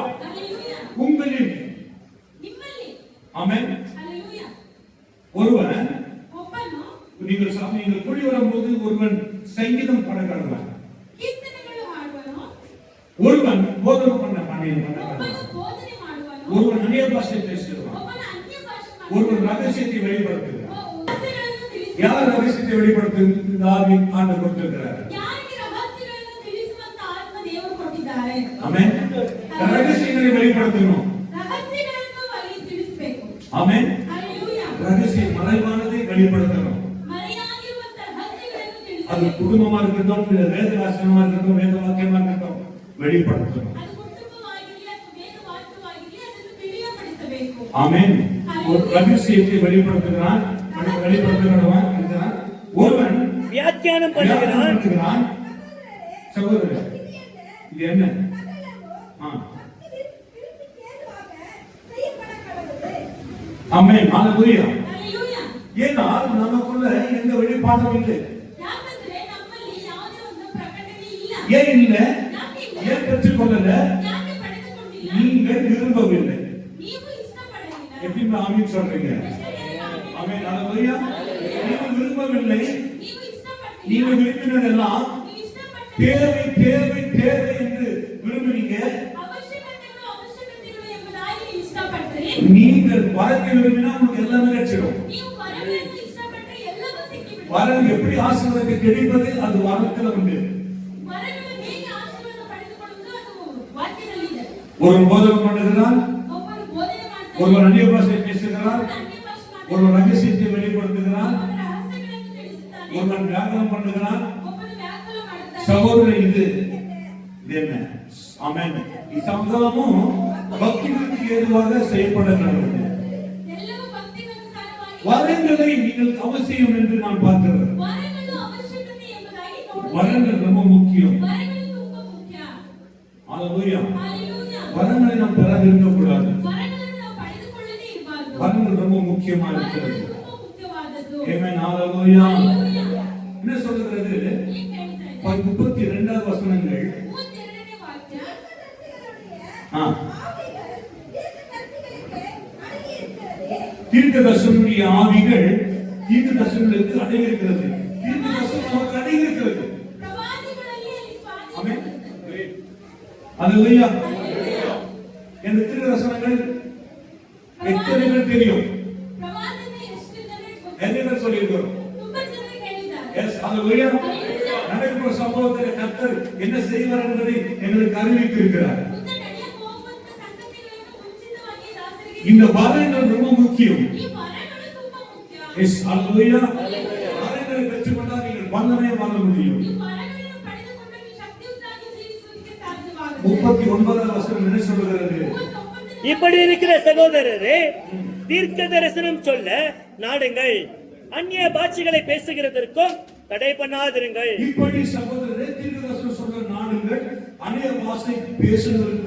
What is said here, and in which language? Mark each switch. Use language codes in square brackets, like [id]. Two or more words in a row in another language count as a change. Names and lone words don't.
[ta] உங்களில் ஆமென் ஒருவன் நீங்கள் கூடி வரும்போது ஒருவன் சங்கீதம் பாட கடவன், ஒருவன் போதனை பண்ண ஒருவன் அந்நிய பாஷை பேசுகிறான், [kn] ಒಬ್ಬನ ಅನ್ಯ ಭಾಷೆ [ta] ஒருவன் ரகசியத்தை வெளிப்படுத்துகிறான். [kn] ರಹಸ್ಯಗಳನ್ನು ತಿಳಿಸುವ [ta] யார் ரகசியத்தை வெளிப்படுத்துகிறார்? ஆண்டவர் கொடுத்திருக்கிறார். [kn] ಯಾರಿಗೆ ರಹಸ್ಯಗಳನ್ನು ತಿಳಿಸುವಂತ ಆತ್ಮ ದೇವರು ಕೊಟ್ಟಿದ್ದಾರೆ. [ta] ஆமென். ரகசியங்களை வெளிப்படுத்தணும். [kn] ರಹಸ್ಯಗಳನ್ನು ಅವರಿಗೆ ತಿಳಿಸಬೇಕು. [ta] ஆமென். [kn] ಹalleluya. [ta] ரகசிய மறைவானதை வெளிப்படுத்தணும். [kn] ಮರೆಯಾಗಿರುವಂತ ರಹಸ್ಯಗಳನ್ನು [ta] அது [kn] ತಿಳಿಸಬೇಕು. [ta] குடும்பமா இருக்கட்டும், இல்ல வேத வாசனமா இருக்கட்டும், வேத வாக்கியமா இருக்கட்டும், வெளிப்படுத்தணும். [kn] ಅದು ಕುಟುಂಬವಾಗಿರಲಿ ಅಥವಾ ವೇದ ವಾಕ್ಯವಾಗಿರಲಿ ಅದನ್ನು ತಿಳಿಯಪಡಿಸಬೇಕು. [ta] ஆமென். ஒரு ரகசியத்தை வெளிப்படுத்துகிறான், வெளிப்படுத்துகிறவன் இருக்கிறான். ஒருவன் வியாக்கியானம் பண்ணுகிறான். சகோதரர், இது என்ன? ஆ. ஆமென். ஹalleluya. [kn] ಹalleluya. [ta] ஏனால் நமக்குள்ள எந்த வெளிப்பாடும் இல்லை. [kn] ಯಾಕಂದ್ರೆ ನಮ್ಮಲ್ಲಿ ಯಾವುದೇ ಒಂದು ಪ್ರಕಟಣೆ ಇಲ್ಲ. [ta] ஏன் இல்ல? [kn] ಯಾಕೆ ಇಲ್ಲ? [ta] ஏன் பெற்றுக்கொள்ளல? [kn] ಯಾಕೆ ಪಡೆದುಕೊಂಡಿಲ್ಲ? [ta] நீங்கள் விரும்பவில்லை. [kn] ನೀವು ಇಷ್ಟಪಡಲಿಲ್ಲ. [ta] எப்படி ஆமீன் சொல்றீங்க? ஆமென். ஹalleluya. நீங்கள் விரும்பவில்லை. [kn] ನೀವು ಇಷ್ಟಪಟ್ಟಿಲ್ಲ. [ta] நீங்கள் விரும்பினதெல்லாம் [kn] ನೀವು ಇಷ್ಟಪಟ್ಟ [ta] தேவை தேவை தேவை என்று விரும்புறீங்க. [kn] ಅವಶ್ಯಕತೆಗಳು ಎಂಬುದಾಗಿ ನೀವು ಇಷ್ಟಪಟ್ರಿ. [ta] நீங்கள் வரத்தை விரும்பினா உங்களுக்கு எல்லாமே கிடைச்சிடும். [kn] ನೀವು ವರಗಳನ್ನು ಇಷ್ಟಪಟ್ಟರೆ ಎಲ್ಲವೂ ಸಿಕ್ಕಿಬಿಡುತ್ತೆ. [ta] வரம் எப்படி ஆசீர்வாதத்தை கிடைப்பது அது வரத்துல உண்டு. [kn] ವರಗಳು ಹೇಗೆ ಆಶೀರ್ವಾದ ಪಡೆದುಕೊಳ್ಳುವುದು ಅದು ವಾಕ್ಯದಲ್ಲಿದೆ. [ta] ஒரு போதகம் பண்ணுகிறான், [kn] ಒಬ್ಬರು ಬೋಧನೆ ಮಾಡ್ತಾರೆ, [ta] ஒருவர் அந்நிய பாஷை பேசுகிறார், [kn] ಒಬ್ಬರು ಅನ್ಯ ಭಾಷೆ ಮಾಡ್ತಾರೆ, [ta] ஒருவர் ரகசியத்தை வெளிப்படுத்துகிறார், [kn] ಒಬ್ಬರು ರಹಸ್ಯಗಳನ್ನು ತಿಳಿಸುತ್ತಾನೆ, [ta] ஒருவன் வியாக்கரணம் பண்ணுகிறான். [kn] ಒಬ್ಬರು ವ್ಯಾಕರಣ ಮಾಡುತ್ತಾರೆ. [ta] சகோதரர், இது என்ன? ஆமென். இச்சங்கமும் பக்திக்கு ஏதுவாக செய்யப்பட வேண்டும். [kn] ಎಲ್ಲವೂ ಭಕ್ತಿಗನುಸಾರವಾಗಿ [ta] வரங்களை நீங்கள் அவசியம் என்று நான் பார்க்கிறேன். [kn] ವರಗಳು ಅವಶ್ಯಕತೆ ಎಂಬುದಾಗಿ ನೋಡುತ್ತೇವೆ. [ta] வரங்கள் ரொம்ப முக்கியம். [kn] ವರಗಳು ತುಂಬಾ ಮುಖ್ಯ. [ta] ஹalleluya. [kn] ಹalleluya. [ta] வரங்களை நாம் பெறாதிருக்க கூடாது. [kn] ವರಗಳನ್ನು ನಾವು ಪಡೆದುಕೊಳ್ಳದೇ ಇರಬಾರದು. [ta] வரங்கள் ரொம்ப முக்கியமா இருக்கிறது. [kn] ವರಗಳು ತುಂಬಾ ಮುಖ್ಯವಾದದ್ದು. [ta] ஆமென். ஹalleluya. [kn] ಹalleluya. [ta] என்ன சொல்கிறது? [kn] ಏನ್ ಹೇಳ್ತಾ ಇದೆ? [ta] 32வது வசனங்கள். [kn] 32ನೇ ವಾಕ್ಯ. [ta] ஆ. தீர்க்கதரிசனுடைய ஆவிகள் தீர்க்கதரிசனங்களுக்கு அடங்கி இருக்கிறது. தீர்க்கதரிசனம் நமக்கு அடங்கி இருக்கிறது. [kn] ಪ್ರವಾದಿಗಳಲ್ಲಿ ಅಲ್ಲಿ [ta] ஆமென். [kn] ಸ್ವಾಧೀನ. [ta] ஹalleluya. [kn] ಹalleluya. [ta] இந்த தீர்க்கதரிசனங்கள் எத்தனை பேர் தெரியும்? [kn] ಪ್ರವಾದನೆ ಎಷ್ಟು ಜನರಿಗೆ ಗೊತ್ತು? [ta] நிறைய பேர் சொல்லியிருக்கிறோம். [kn] ತುಂಬಾ ಜನರಿಗೆ ಹೇಳಿದ್ದಾರೆ. [ta] எஸ், ஹalleluya. [kn] Hallelujah. [ta] நடக்கிற சம்பவத்தை கர்த்தர் என்ன செய்வார் என்பதை எங்களுக்கு அறிவித்து இருக்கிறார். [kn] ಮುಂದೆ ನಡೆಯಕ್ಕೆ ಹೋಗುವಂತ ಸಂಗತಿಗಳನ್ನು ಮುಂಚಿತವಾಗಿ ದಾಸರಿಗೆ [ta] இந்த வரங்கள் ரொம்ப முக்கியம். [kn] ಈ ವರಗಳು ತುಂಬಾ ಮುಖ್ಯ. [ta] எஸ், ஹalleluya. வரங்களை பெற்றுக்கொண்டால் நீங்கள் வல்லமையை வாழ முடியும். [kn] ಈ ವರಗಳನ್ನು ಪಡೆದುಕೊಂಡು ನೀವು ಶಕ್ತಿಯುತವಾಗಿ ಜೀವಿಸುವುದಕ್ಕೆ ಸಾಧ್ಯವಾಗುತ್ತದೆ. [ta] 39வது வசனம் என்ன சொல்கிறது? [kn] 39ನೇ [ta] இப்படி இருக்கிற சகோதரரே, தீர்க்க தரிசனம் சொல்ல நாடுங்கள், அந்நிய பாஷைகளை பேசுகிறதற்கும் தடை பண்ணாதிருங்கள். இப்படி சகோதரரே, தீர்க்கதரிசனம் சொல்ற நாடுங்கள், அந்நிய பாஷை பேசுவதற்கு